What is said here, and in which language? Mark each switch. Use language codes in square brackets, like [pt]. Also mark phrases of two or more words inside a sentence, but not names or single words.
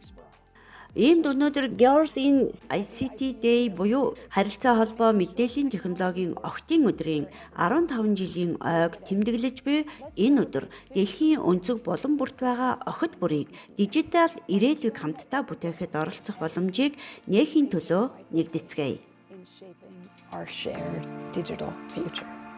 [mn] Иймд өнөөдөр Girls in ICT Day буюу харилцаа холбоо мэдээллийн технологийн охидын өдрийн 15 жилийн ойг тэмдэглэж буй энэ өдөр дэлхийн өнцөг булан бүрт байгаа охид бүрийг дижитал ирээдүйг хамтдаа бүтээхэд оролцох боломжийг нээхийн төлөө нэгдэцгээе. [en] In shaping our shared digital future.